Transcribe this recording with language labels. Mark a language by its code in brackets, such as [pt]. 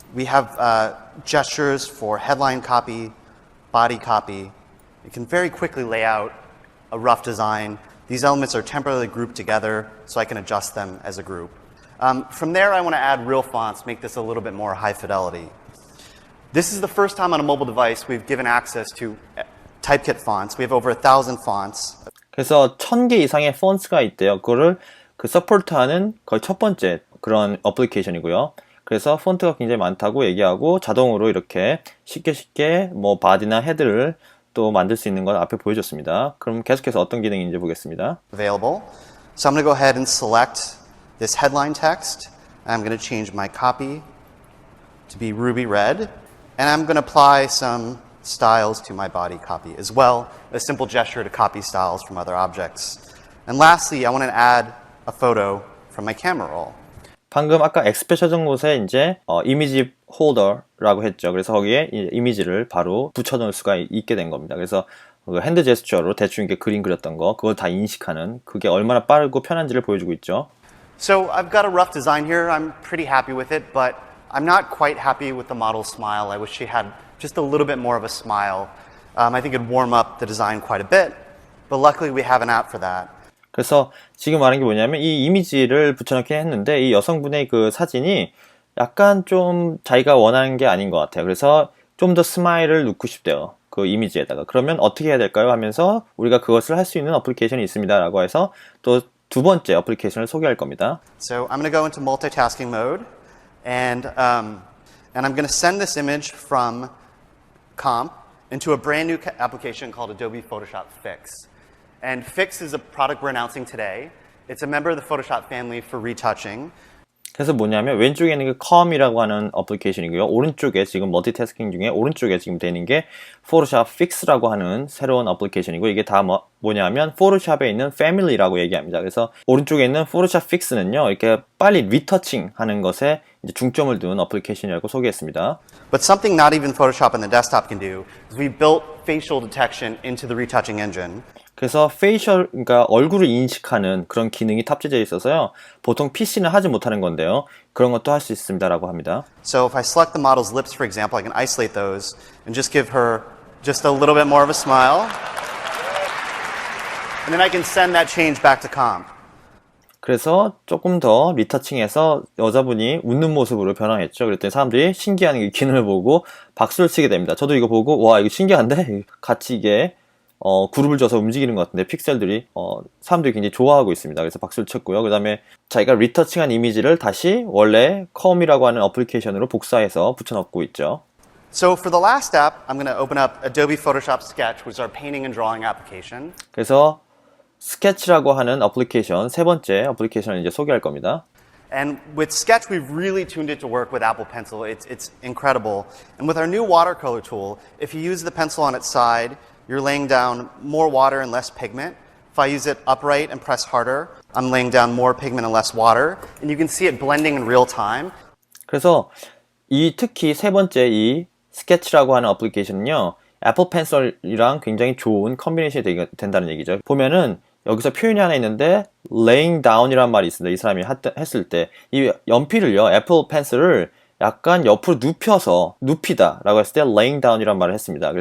[en] We have gestures for headline copy, body copy. You can very quickly lay out a rough design. These elements are temporarily grouped together so I can adjust them as a group. From there, I want to add real fonts, make this a little bit more high fidelity. This is the first time on a mobile device we've given access to typekit fonts. We have over 1,000 fonts. [ko] 그래서 1000개 이상의 폰트가 있대요. 그거를 서포트하는 거의 첫 번째 그런 어플리케이션이고요. 그래서 폰트가 굉장히 많다고 얘기하고 자동으로 이렇게 쉽게 뭐 바디나 헤드를 또 만들 수 있는 건 앞에 보여줬습니다. 그럼 계속해서 어떤 기능인지 보겠습니다. [en] Available. So I'm going to go ahead and select this headline text. I'm going to change my copy to be ruby red. And I'm going to apply some styles to my body copy as well, a simple gesture to copy styles from other objects. And lastly, I want to add a photo from my camera roll. [ko] 방금 아까 엑스표 쳐준 곳에 이제 이미지 홀더라고 했죠. 그래서 거기에 이미지를 바로 붙여놓을 수가 있게 된 겁니다. 그래서 핸드 제스처로 대충 이렇게 그림 그렸던 거 그걸 다 인식하는 그게 얼마나 빠르고 편한지를 보여주고 있죠. [en] So I've got a rough design here. I'm pretty happy with it, but I'm not quite happy with the model's smile. I wish she had just a little bit more of a smile. I think it'd warm up the design quite a bit, but luckily we have an app for that. [ko] 그래서 지금 말하는 게 뭐냐면 이 이미지를 붙여넣긴 했는데 이 여성분의 그 사진이 약간 좀 자기가 원하는 게 아닌 것 같아요. 그래서 좀 더 스마일을 넣고 싶대요. 그 이미지에다가. 그러면 어떻게 해야 될까요? 하면서 우리가 그것을 할 수 있는 어플리케이션이 있습니다. 라고 해서 또 두 번째 어플리케이션을 소개할 겁니다. [en] So I'm going to go into multitasking mode and I'm going to send this image from Comp into a brand new application called Adobe Photoshop Fix. And Fix is a product we're announcing today. It's a member of the Photoshop family for retouching. [ko] 그래서 뭐냐면 왼쪽에 있는 게 com이라고 하는 어플리케이션이고요. 오른쪽에 지금 멀티태스킹 중에 오른쪽에 지금 되는 게 포토샵 픽스라고 하는 새로운 어플리케이션이고 이게 다 뭐냐면 포토샵에 있는 패밀리라고 얘기합니다. 그래서 오른쪽에 있는 포토샵 픽스는요. 이렇게 빨리 리터칭 하는 것에 이제 중점을 둔 어플리케이션이라고 소개했습니다. [en] But something not even Photoshop on the desktop can do is we built facial detection into the retouching engine. [ko] 그래서 페이셜, 그러니까 얼굴을 인식하는 그런 기능이 탑재되어 있어서요. 보통 PC는 하지 못하는 건데요. 그런 것도 할 수 있습니다라고 합니다. [en] So if I select the model's lips, for example, I can isolate those and just give her just a little bit more of a smile. And then I can send that change back to Comp. [ko] 그래서 조금 더 리터칭해서 여자분이 웃는 모습으로 변화했죠. 그랬더니 사람들이 신기한 이 기능을 보고 박수를 치게 됩니다. 저도 이거 보고 와 이거 신기한데 같이 이게 그룹을 져서 움직이는 것 같은데 픽셀들이 사람들이 굉장히 좋아하고 있습니다. 그래서 박수를 쳤고요. 그 다음에 자기가 리터칭한 이미지를 다시 원래 컴이라고 하는 어플리케이션으로 복사해서 붙여넣고 있죠. [en] So for the last app, I'm going to open up Adobe Photoshop Sketch, which is our painting and drawing application. [ko] 그래서 스케치라고 하는 어플리케이션, 세 번째 어플리케이션을 이제 소개할 겁니다. [en] And with Sketch, we've really tuned it to work with Apple Pencil. It's incredible. And with our new watercolor tool, if you use the pencil on its side, you're laying down more water and less pigment. If I use it upright and press harder, I'm laying down more pigment and less water. And you can see it blending in real time. [ko] 그래서 특히 세 번째 이 스케치라고 하는 어플리케이션은요, 애플 펜슬이랑 굉장히 좋은 컨비네이션이 된다는 얘기죠. 보면은 여기서 표현이 하나 있는데 [en] laying down [ko] 이라는 말이 있습니다. 이 사람이 했을 때 이 연필을요, 애플 펜슬을 약간 옆으로 눕히다 라고 했을 때 [en] laying down [ko] 이라는 말을 했습니다.